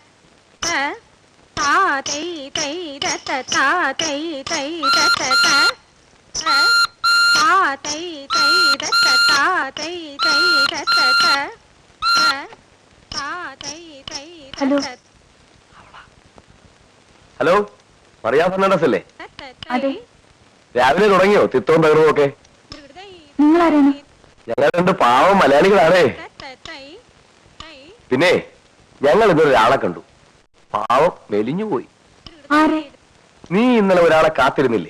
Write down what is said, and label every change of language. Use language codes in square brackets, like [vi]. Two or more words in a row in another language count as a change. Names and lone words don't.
[ml] తాతై తై దత తాతై తై దత త తాతై తై దత తాతై తై దత త తాతై తై దత. ഹലോ, മറിയ ഫെർണാണ്ടസ് അല്ലേ? അതെ. രാവിലെ തുടങ്ങിയോ തിത്തവും തകർവും ഒക്കെ? നിങ്ങളാരാണ്? ഞങ്ങൾ 2 പാവം മലയാളികളാണേ. പിന്നെ ഞങ്ങൾ ഇന്നൊരാളെ കണ്ടു. പാവം മെലിഞ്ഞുപോയി. നീ ഇന്നലെ ഒരാളെ കാത്തിരുന്നില്ലേ?